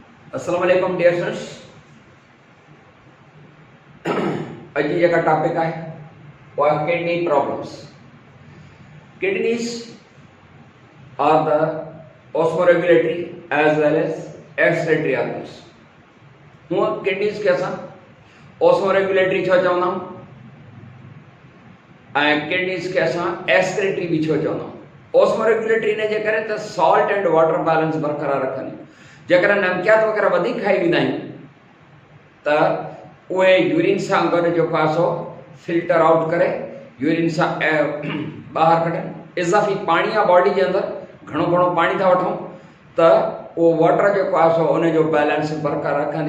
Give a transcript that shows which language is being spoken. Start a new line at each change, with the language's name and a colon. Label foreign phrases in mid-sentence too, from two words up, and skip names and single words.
Arabic: السلام عليكم
English: dear students.
Sindhi: अॼु जेका टॉपिक आहे उहा
English: kidney problems. kidneys are the osmoregulatory as well as excretory organs.
Sindhi: हूअं किडनीज खे असां ऑस्मोरेगुलेटरी छो चवंदा आहियूं ऐं किडनीज खे असां एक्सक्रीटरी बि छो चवंदा आहियूं। ऑस्मोरेगुलेटरी इन जे करे त
English: salt and water balance
Sindhi: बरक़रार रखनि। जेकर नमकियात वग़ैरह वधीक खाई वेंदा आहियूं त उहे यूरिन सां गॾु जेको आहे सो
English: filter out
Sindhi: करे यूरिन सां ॿाहिरि कढनि। इज़ाफ़ी पाणी आहे बॉडी जे अंदरि, घणो घणो पाणी था वठूं त उहो वाटर जेको आहे सो उन जो बैलेंस बरक़रार रखंदी।